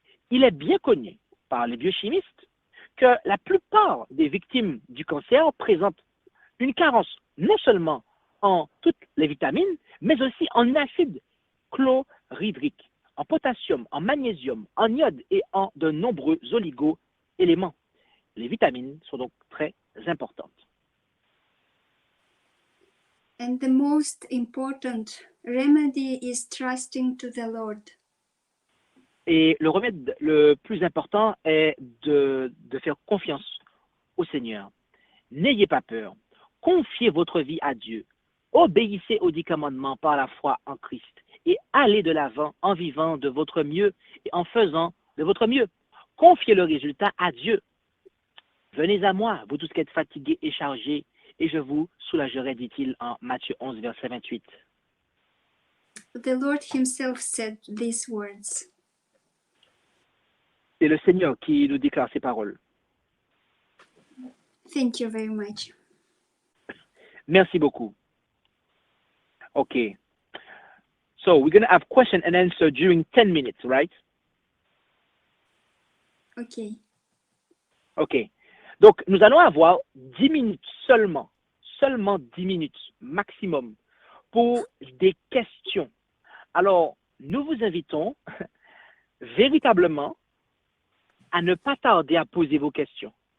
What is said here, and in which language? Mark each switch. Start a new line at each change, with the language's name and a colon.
French: Il est bien connu par les biochimistes que la plupart des victimes du cancer présentent une carence non seulement en toutes les vitamines, mais aussi en acide chlorhydrique, en potassium, en magnésium, en iode et en de nombreux oligo-éléments. Les vitamines sont donc très importantes.
English: And the most important remedy is trusting to the Lord.
French: Et le remède le plus important est de faire confiance au Seigneur. N'ayez pas peur. Confiez votre vie à Dieu. Obéissez aux 10 commandements par la foi en Christ et allez de l'avant en vivant de votre mieux et en faisant de votre mieux. Confiez le résultat à Dieu. Venez à moi, vous tous qui êtes fatigués et chargés, et je vous soulagerai, dit-il en Matthieu 11, verset 28.
English: The Lord himself said these words.
French: C'est le Seigneur qui nous déclare ces paroles.
English: Thank you very much.
French: Merci beaucoup. Okay.
English: So we're going to have question and answer during 10 minutes, right? Okay. OK.
French: Donc, nous allons avoir 10 minutes seulement 10 minutes maximum pour des questions. Alors, nous vous invitons véritablement à ne pas tarder à poser vos questions.